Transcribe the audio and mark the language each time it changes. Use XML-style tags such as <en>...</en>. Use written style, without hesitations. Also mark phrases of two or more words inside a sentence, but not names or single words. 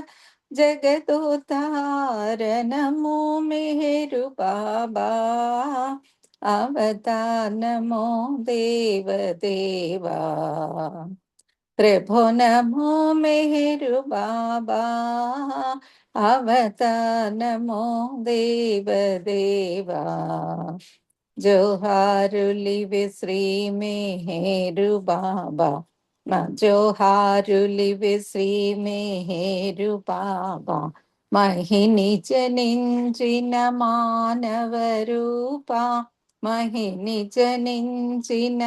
<sa>जगदोद्धार, नमो मेहरु बाबा अवतार, नमो देव देवा प्रभु, नमो मेहरु बाबा अवतार, नमो देव देवा</sa> <te>జోహారులివి శ్రీ మేహేరు బాబా, మా జోహారులివి శ్రీ మేహేరు బాబా మహిని జనించిన మానవ రూపా, మహిని జనించిన</te>